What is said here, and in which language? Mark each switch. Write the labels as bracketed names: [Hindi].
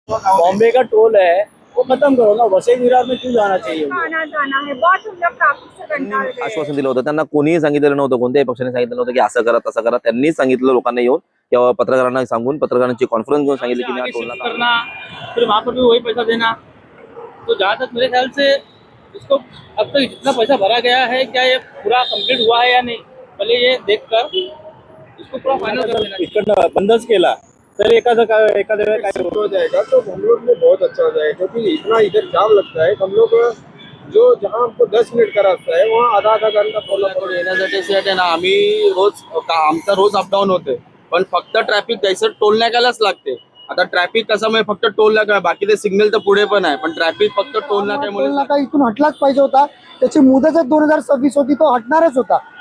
[Hindi] बॉम्बे का टोल है वो खत्म करो ना, वसई विरार में क्यों जाना चाहिए? आना जाना है, बहुत हम लोग ट्रैफिक से [Marathi] कंटाळ [Hindi] गए। [Marathi] आश्वासन दिलं होतं त्यांना, कोणीही सांगितलेलं नव्हतं, कोणत्याही पक्षाने सांगितलं नव्हतं की असं करा तसं करा. त्यांनीच सांगितलं लोकांना येऊन किंवा पत्रकारांना सांगून पत्रकारांची कॉन्फरन्स घेऊन सांगितलं की [Hindi] आगे टोल शिफ्ट नाका करना, फिर वहाँ पर भी वही पैसा देना। तो जहाँ तक मेरे ख्याल से इसको अब तक जितना पैसा भरा गया है, क्या ये पूरा कंप्लीट हुआ है या नहीं, पहले ये देखकर इसको पूरा फाइनल कर देना। [Marathi] इकडनं बंदच केला तर एखाद्या वेळेला काय [Hindi] हो जाएगा तो हम लोग में बहुत अच्छा हो जाएगा, क्योंकि इतना इधर जाम लगता है। हम लोग जो जहाँ हमको 10 मिनट का रास्ता है वहाँ आधा आधा घंटा [Marathi] कोल्हापूर येण्यासाठी सेट आहे ना, आम्ही रोज आमचा रोज अपडाऊन होते, पण फक्त ट्रॅफिक द्यायचं टोल नाक्यालाच लागते. आता ट्रॅफिक कशामुळे फक्त टोल नाका, बाकी ते सिग्नल तर पुढे पण आहे, पण ट्रॅफिक फक्त टोल नाक्यामुळे टोल नाका इथून हटलाच पाहिजे होता. त्याची मुदत 2026 होती, तो हटणारच होता.